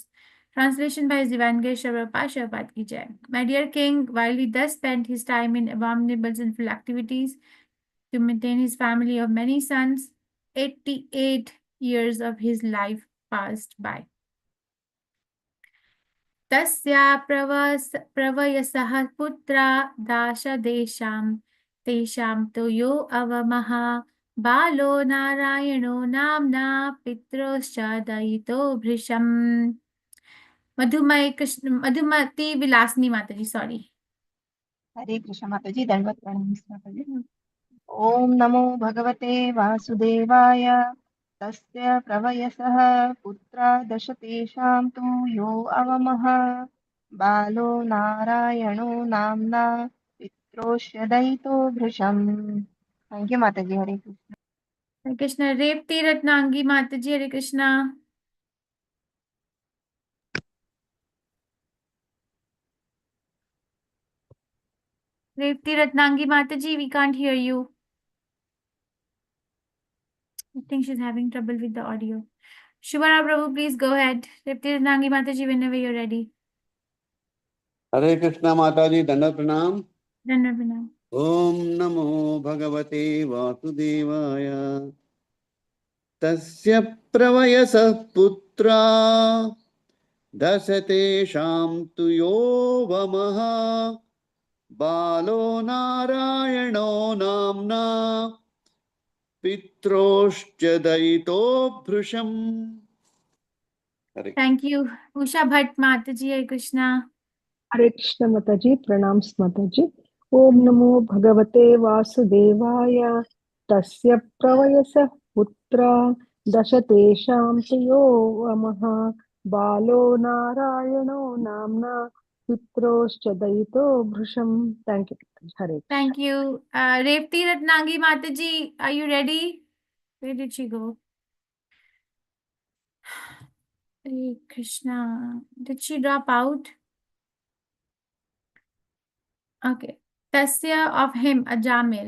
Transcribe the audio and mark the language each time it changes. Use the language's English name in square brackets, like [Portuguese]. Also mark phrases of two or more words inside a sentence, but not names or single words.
[English] Translation by His Divine Grace Sri Prabhupada Ki Jai. My dear king, while he thus spent his time in abominable sinful activities to maintain his family of many sons, 88 years of his life passed by. [Sanskrit] तस्य प्रवयसः पुत्रा दश देशम् तेषाम् तोयो अवमह बालो नारायणो नाम्ना पित्रोश्च दयितो भृशम्. [English] Madhumati Vilasni Mataji, sorry. [Hindi] हरे कृष्ण माता जी, दंडवत प्रणाम माता जी। [Sanskrit] ओम नमो भगवते वासुदेवाय। तस्य प्रवयसः पुत्रा दश तेषां तु यो अवमः बालो नारायणो नाम्ना पित्रोष्य दयितो भृशम्। [English] thank you [Hindi] माता जी। हरे कृष्ण। [English] Hare Krishna. Repti Ratnangi Mataji, Hare Krishna. Repti Ratnangi Mataji, we can't hear you. I think she's having trouble with the audio. Shubhara Prabhu, please go ahead. Repti Ratnangi Mataji, whenever you're ready. [Hindi] हरे कृष्ण माता जी, दंड प्रणाम। Dhanavana. [Sanskrit] ओम नमो भगवते वासुदेवाय। तस्य प्रवयसः पुत्रा दश तेषां तु यो वमः बालो नारायणो नाम्ना पित्रोश्च दयितो भृशम्। [English] Thank you. Usha Bhatt Mataji, Hare Krishna. [Hindi] हरे कृष्ण माता जी, प्रणाम माता जी। [Sanskrit] ओम नमो भगवते वासुदेवाय। तस्य प्रवयसः पुत्रा दश तेषां तु यो वमः बालो नारायणो नाम्ना पित्रोश्च दयितो भृशम्। [English] thank you. [Hindi] हरे कृष्ण। [English] Thank you. Repti Ratnangi Mataji, are you ready? Where did she go? Hare Krishna. Did she drop out? Okay. Tasya, of him, Ajamil.